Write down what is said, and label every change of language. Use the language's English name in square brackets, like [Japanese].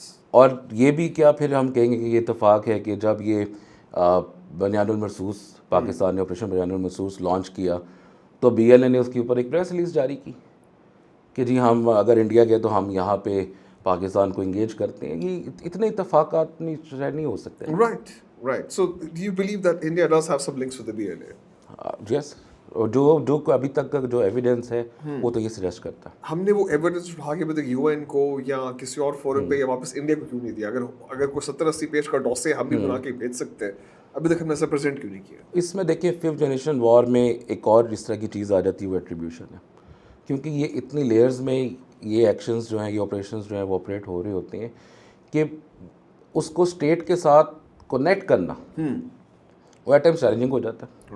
[Urdu] اور یہ بھی کیا پھر ہم کہیں گے کہ یہ اتفاق ہے کہ جب یہ بنیان المرصوص پاکستان نے آپریشن بنیان المرصوص لانچ کیا تو BLA نے اس کے اوپر ایک پریس ریلیز جاری کی کہ جی ہم اگر انڈیا گئے تو ہم یہاں پہ پاکستان کو انگیج کرتے ہیں. یہ اتنے اتفاقات نہیں ہو سکتے. [English] Right. So do you believe that India does have some links with the BLA? Yes. [Urdu] اور جو ابھی تک کا جو ایویڈنس ہے وہ تو یہ سجیسٹ کرتا ہے. ہم نے وہ ایویڈنس اٹھا کے ابھی تک یو این کو یا کسی اور فورم پہ یا واپس انڈیا کو کیوں نہیں دیا؟ اگر کوئی 70-80 پیج کا ڈوسے ہم بھی بنا کے بھیج سکتے ہیں, ابھی تک ہم نے ایسا پریزنٹ کیوں نہیں کیا؟ اس میں دیکھیں 5th جنریشن وار میں ایک اور اس طرح کی چیز آ جاتی ہے, وہ ایٹریبیوشن ہے, کیونکہ یہ اتنی لیئرز میں یہ ایکشنز جو ہیں, یہ آپریشنز جو ہیں وہ آپریٹ ہو رہے ہوتے ہیں کہ اس کو اسٹیٹ کے ساتھ کنیکٹ کرنا وہ ایٹ ٹائم چیلنجنگ ہو جاتا ہے.